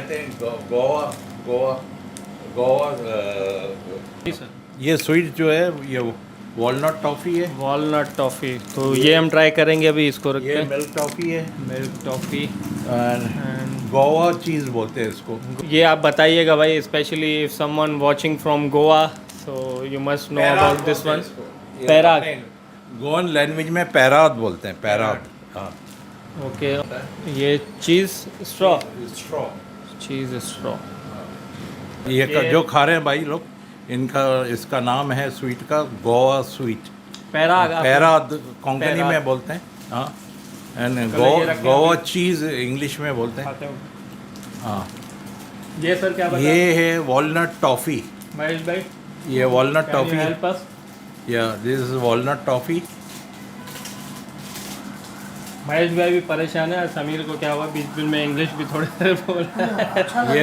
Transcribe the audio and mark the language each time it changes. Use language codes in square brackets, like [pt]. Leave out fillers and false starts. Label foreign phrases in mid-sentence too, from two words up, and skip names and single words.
[hi] कहते हैं गोवा। ये स्वीट जो है ये [en] walnut toffee [hi] है। [en] walnut toffee, [hi] तो ये हम ट्राई करेंगे अभी, इसको रखते ये हैं। [en] milk toffee है, milk toffee and Goa cheese [hi] बोलते हैं इसको। ये आप बताइएगा भाई, [en] specially if someone watching from Goa, so you must know about this one. [hi] पैराग, [en] Goan language [hi] में पैराद बोलते हैं, पैराद। हाँ, [en] ओके। ये cheese straw, स्ट्रॉ, cheese straw. [hi] ये जो खा रहे हैं भाई लोग, इसका नाम है स्वीट का [en] Goa sweet. [hi] पैराग, पैराद कोंकणी में बोलते हैं। हाँ, एंड ये रखें [en] Goa cheese [hi] इंग्लिश में बोलते हैं। खाते हो। हाँ, ये सर क्या बता ये है [en] walnut toffee. [hi] महेश भाई, ये [en] walnut toffee, help us. ya this is walnut toffee. [hi] महेश भाई भी परेशान है, समीर को क्या हुआ बीच बीच में इंग्लिश भी थोड़े देर बोल रहा है।